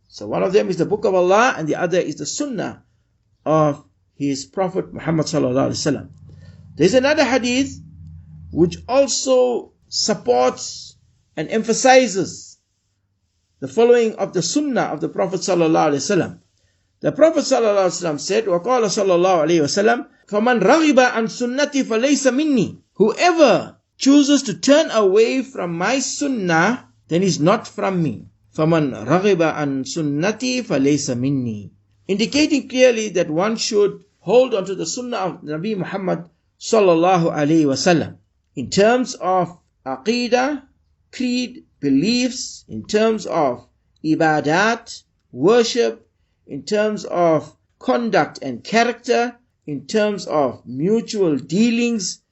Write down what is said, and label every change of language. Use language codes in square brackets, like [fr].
[en] So one of them is the Book of Allah and the other is the Sunnah of His Prophet Muhammad sallallahu alaihi wasallam. There is another hadith which also supports and emphasizes the following of the Sunnah of the Prophet sallallahu alaihi wasallam. The Prophet sallallahu alaihi wasallam said, [ar] وَقَالَ صَلَّى اللَّهُ عَلَيْهِ وسلم فَمَنْ رَغِبَ عَنْ سُنَّتِي فَلَيْسَ مِنِّي. [en] Whoever chooses to turn away from my sunnah, then is not from me. [ar] فَمَنْ رَغِبَ عَنْ سُنَّتِي فَلَيْسَ مِنِّي. [en] Indicating clearly that one should hold on to the sunnah of Nabi Muhammad sallallahu alaihi wasallam in terms of aqidah, creed, beliefs, in terms of ibadat, worship, in terms of conduct and character, in terms of mutual dealings.